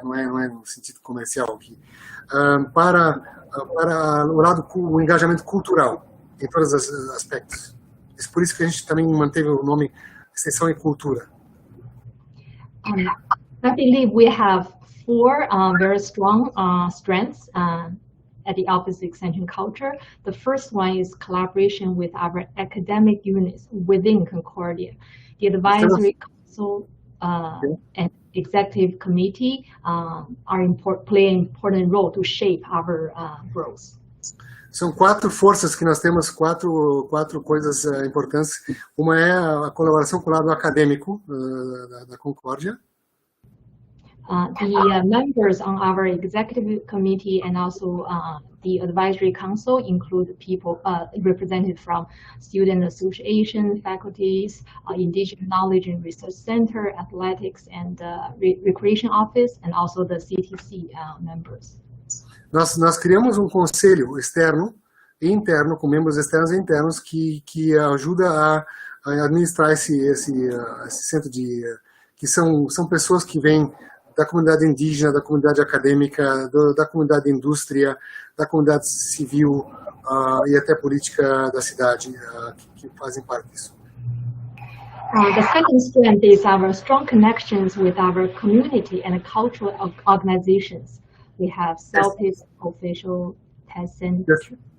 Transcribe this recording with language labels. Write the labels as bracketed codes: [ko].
[pt] Não é no sentido comercial aqui, para o engajamento cultural em todos os aspectos. É por isso que a gente também manteve o nome Extensão e Cultura. [en] I believe we have four very strong strengths at the Office of Extension Culture. The first one is collaboration with our academic units within Concordia. The Advisory Council and Executive Committee play an important role to shape our growth. [pt] São 4 forças que nós temos, quatro coisas importantes. Uma é a colaboração com o lado acadêmico da Concordia. [en] The members on our executive committee and also the advisory council include people represented from student association, faculties, indigenous knowledge and research center, athletics and recreation office, and also the CTC members. [pt] Nós criamos um conselho externo e interno, com membros externos e internos, que ajuda a administrar esse centro que são pessoas que vêm da comunidade indígena, da comunidade acadêmica, da comunidade indústria, da comunidade civil e até política da cidade, que fazem parte disso. [en] The second strength is our strong connections with our community and cultural organizations. We have self-official test centers.